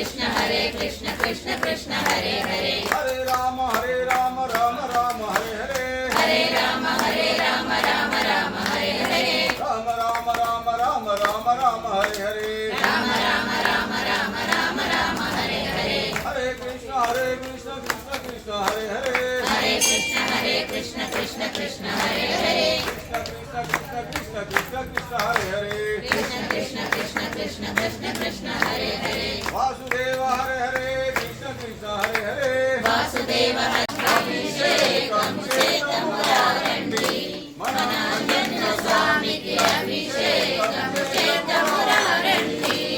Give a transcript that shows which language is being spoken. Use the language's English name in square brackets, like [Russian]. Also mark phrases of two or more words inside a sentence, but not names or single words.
[Sanskrit] రామ రామ రామ హరే హరే రామ రామ రామ హరే హరే హరే కృష్ణ కృష్ణ కృష్ణ హరే హరే కృష్ణ కృష్ణ కృష్ణ హరే హరే వాసుదేవ హరే హరే కృష్ణ కృష్ణ హరే హరే వాసుదేవ [Telugu] అభిషేకం చేతమురారండి మన అంజన్న స్వామికి అభిషేకం చేతమురారండి